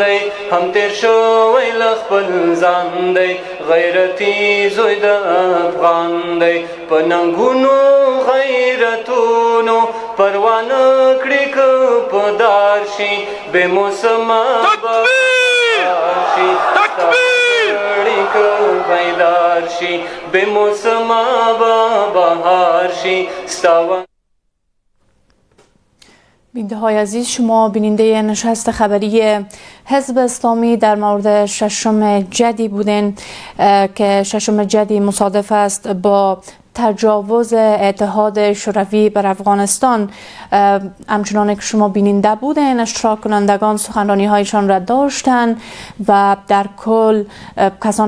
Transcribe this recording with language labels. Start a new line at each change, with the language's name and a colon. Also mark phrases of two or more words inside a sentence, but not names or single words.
Pashto: دی، هم تیر شوی له خپل ځان دی، غیرتي زوی د افغان دی، په ننګونو غیرتونو پروا نه کړي که په دار شي، بې موسمه به شي، که بیدار شي، بې موسمه به بهار شي، ستا
Persian: بیننده های عزیز، شما بیننده نشست خبری حزب اسلامی در مورد ششم جدی بودین که ششم جدی مصادف است با تجاوز اتحاد شوروی بر افغانستان. همچنان که شما بیننده بودین، اشتراک کنندگان سخنرانی هایشان را داشتن و در کل کسانی